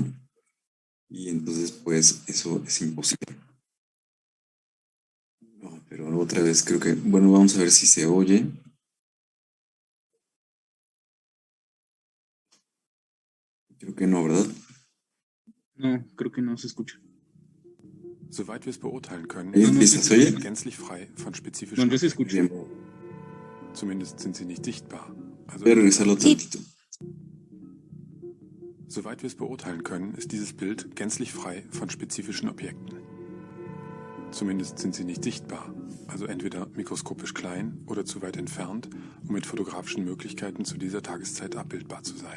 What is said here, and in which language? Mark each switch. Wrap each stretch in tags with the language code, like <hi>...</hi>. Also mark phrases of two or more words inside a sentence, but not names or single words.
<es>Y entonces, pues, eso es imposible. No, pero otra vez creo que, bueno, vamos a ver si se oye. Creo que no, ¿verdad? No, creo que no se escucha.</es> <de>Soweit wir es beurteilen können,</de> <es>¿Empieza? ¿Se oye?</es> <de>gänzlich frei von spezifischen</de> <es>No, yo se escucha. Bien,</es> <de>Zumindest sind sie nicht sichtbar. Also</de> <es>voy a regresarlo tantito.</es> <de>Soweit wir es beurteilen können, ist dieses Bild gänzlich frei von spezifischen Objekten. Zumindest sind sie nicht sichtbar, also entweder mikroskopisch klein oder zu weit entfernt, um mit fotografischen Möglichkeiten zu dieser Tageszeit abbildbar zu sein.</de>